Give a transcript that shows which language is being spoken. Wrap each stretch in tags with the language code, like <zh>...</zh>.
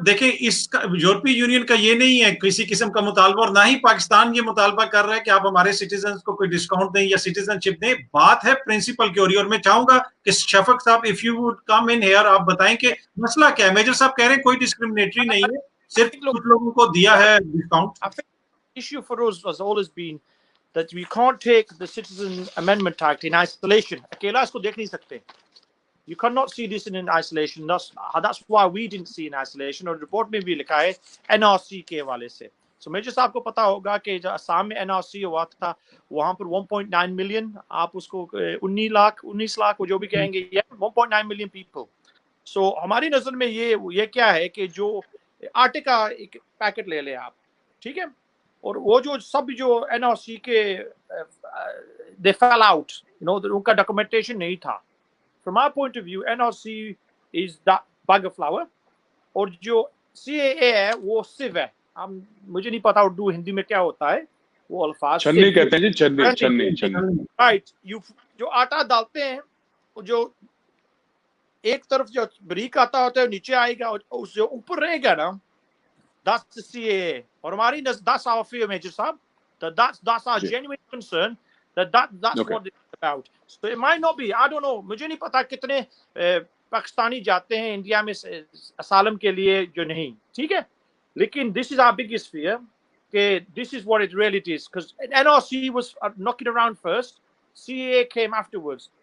<hi>देखें, इसका यूरोपीय यूनियन का ये नहीं है किसी किस्म का मुतालबा, और ना ही पाकिस्तान ये मुतालबा कर रहा है कि आप हमारे सिटीजन को कोई डिस्काउंट दें या सिटीजनशिप दें। बात है प्रिंसिपल की, और मैं चाहूंगा कि शफक साहब,</hi> <en>if you would come in here,</en> <hi>आप बताएं कि मसला क्या है। मेजर साहब कह रहे हैं कोई डिस्क्रिमिनेटरी नहीं है, सिर्फ कुछ लोगों को दिया है discount.</hi> <en>I think the issue for us has always been that we can't take the Citizen Amendment Act in isolation.</en> <hi>अकेला इसको देख नहीं सकते.</hi> <en>You cannot see this in isolation. That's why we didn't see in isolation.</en> <hi>और report में भी लिखा है NRC के हवाले से. So मेजर साहब को पता होगा कि जो असम में NRC हुआ था, वहाँ पर 1.9 मिलियन, आप उसको 19 लाख वो जो भी कहेंगे, 1.9 मिलियन पीपल. So हमारी नजर में ये क्या है कि जो आटे का एक पैकेट ले ले आप, ठीक है, और वो जो सब जो NRC के</hi> <en>they fell out,</en> <hi>उनका डॉक्यूमेंटेशन नहीं था.</hi> <en>From our point of view, NRC is that bag of flour,</en> <hi>और जो CAA है वो सिव है. मुझे नहीं पता उर्दू हिंदी में क्या होता है वो अल्फाज. छन्नी कहते हैं जी, छन्नी.</hi> <en>Right.</en> <hi>जो आटा डालते हैं, जो एक तरफ जो बारीक आता होता है नीचे आएगा, और उस जो ऊपर रहेगा ना,</hi> <en>that's the CAA.</en> <hi>और हमारी</hi> <en>that's our fear, Major Saab, that's our genuine concern, that's okay. What it's about. So it might not be, I don't know,</en> <hi>मुझे नहीं पता कितने पाकिस्तानी जाते हैं इंडिया में असालम के लिए जो नहीं, ठीक है,</hi> <en>लेकिन this is our biggest fear, कि this is what it really is, because NRC was knocking around first, CAA came afterwards.</en>